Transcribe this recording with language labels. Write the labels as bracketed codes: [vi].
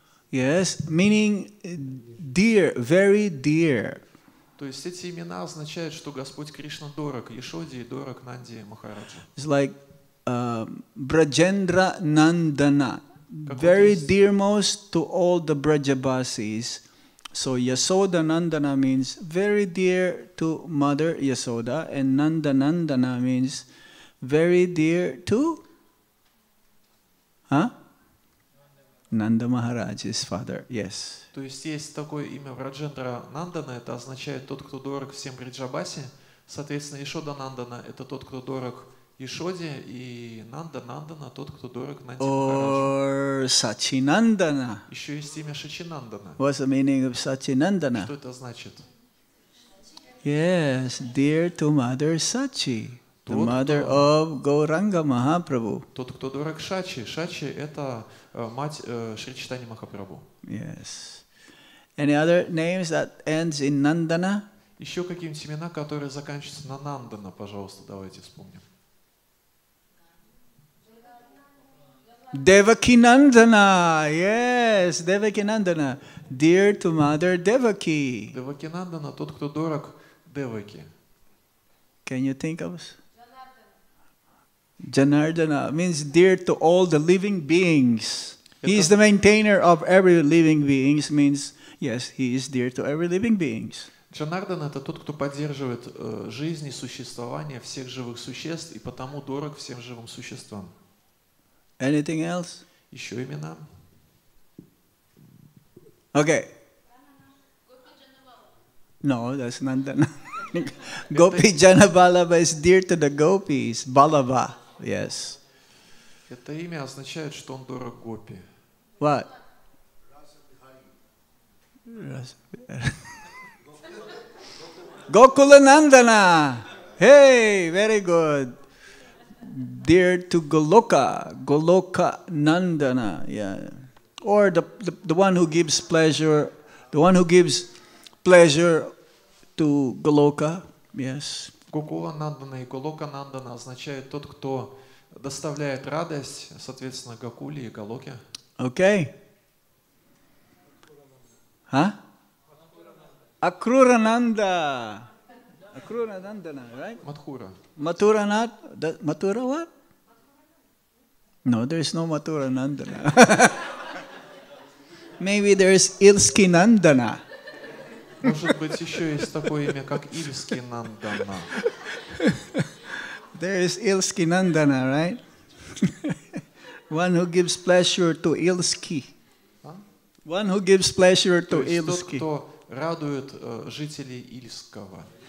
[en] Yes, meaning dear, very dear. [ru] То есть эти имена означают, что Господь Кришна дорог Ешоде и дорог Нанди Махараджи. [en] It's like Brajendra Nandana, very dearmost to all the Brajabasis. So Yasoda Nandana means very dear to Mother Yasoda, and Nandanandana means very dear to Nanda Maharaj's father. Yes. [ru] То есть есть такое имя Враджендра Нандана, это означает тот, кто дорог всем Бриджабаси. Соответственно, Ешода Нандана это тот, кто дорог Ешоде, и Нанда Нандана тот, кто дорог Нанди Махараджи. [en] Or Sachinandana. [ru] Еще есть имя Шачинандана. [en] What's the meaning of Sachinandana? [ru] Что это значит? [en] Yes, dear to Mother Sachi, the [ru] Тот, [en] mother of Gauranga Mahaprabhu. [ru] Тот, кто дорог Шачи. Шачи это мать Шри Чайтаньи Махапрабху. [en] Yes. Any other names that ends in Nandana? [ru] Еще какие-нибудь имена, которые заканчиваются на Нандана, пожалуйста, давайте вспомним. [en] Devakinandana. Yes, Devakinandana. Dear to Mother Devaki. [ru] Девакинандана, тот, кто дорог Деваки. [en] Can you think of? Janardana means dear to all the living beings. He is the maintainer of every living beings, means yes, he is dear to every living beings. [ru] Джанардана это тот, кто поддерживает жизнь и существование всех живых существ и потому дорог всем живым существам. [en] Anything else? [ru] Еще имена. [en] Okay. No, that's Nandana. Gopi Janabalaba is dear to the gopis. Balaba, yes. [ru] Это имя означает, что он дорог Гопи. [en] What? Gokulanandana. Hey, very good. Dear to Goloka. Goloka Nandana. Yeah. Or the one who gives pleasure. The one who gives pleasure to Goloka. Yes. [ru] Гокула Нандана и Голока Нандана означает тот, кто доставляет радость, соответственно, Гакуле и Галоке. [en] Okay. Huh? Akrurananda. Akruranandana, right? [ru] Мадхура. [en] Mathuranat. Mathura what? No, there's no Mathuranandana. Maybe there's Ilskinandana. [ru] Может быть, еще есть такое имя, как Ильский Нандана. [en] There is Ilskinandana, right? One who gives pleasure to Ilski. One who gives pleasure to [ru] То есть тот, [en] Ilski. [ru] кто радует жителей Ильского.